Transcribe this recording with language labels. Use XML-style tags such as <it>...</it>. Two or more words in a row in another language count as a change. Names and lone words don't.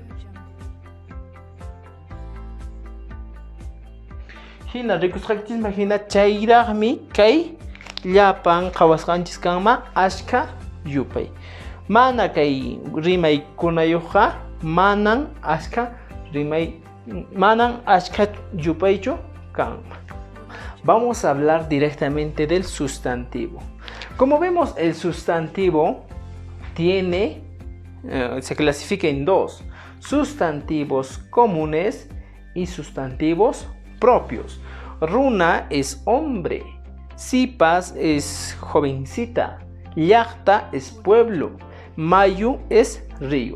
<qu>Hina rikusqanchis hina chayraqmi kay llapan qhawasqanchis kanma ashka yupay. Mana kay rimaykunayuqqa manan ashka yupaychu kanma.</qu> <es>Vamos a hablar directamente del sustantivo. Como vemos, el sustantivo se clasifica en dos: sustantivos comunes y sustantivos propios. Runa es hombre, sipas es jovencita, llaqta es pueblo, mayu es río.</es>